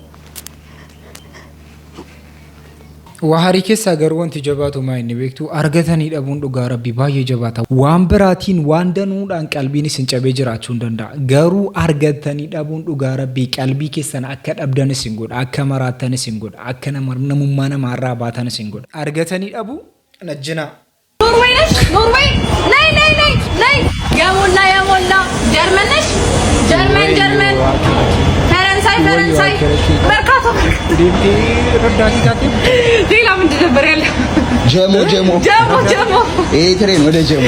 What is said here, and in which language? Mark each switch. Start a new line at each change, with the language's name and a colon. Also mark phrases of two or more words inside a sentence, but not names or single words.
Oromo: Waharii keessaa garuu wanti jabaatu maa inni beektu argatanii dhabuun dhugaa rabbi baay'ee jabaata. Waan biraatiin waan danuudhaan qalbiin isin cabee jiraachuu hin danda'a. Garuu argatanii dhabuun dhugaa rabbi qalbii keessan akka dhabdan isin godha, akka maraattan isin godha, akka namummaa namaarraa baatan isin godha. Argatanii dhabuu najjinaa.
Amharic: ኖርዌይ ነሽ? ኖርዌይ ነይ ነይ ነይ ነይ የሞላ የሞላ ጀርመን ነሽ? ጀርመን ፈረንሳይ መርካቶ ረዳት ይታጤ ሌላ ምንድን ነበር ያለ ጀሞ ይሄ ትሬን ወደ ጀሞ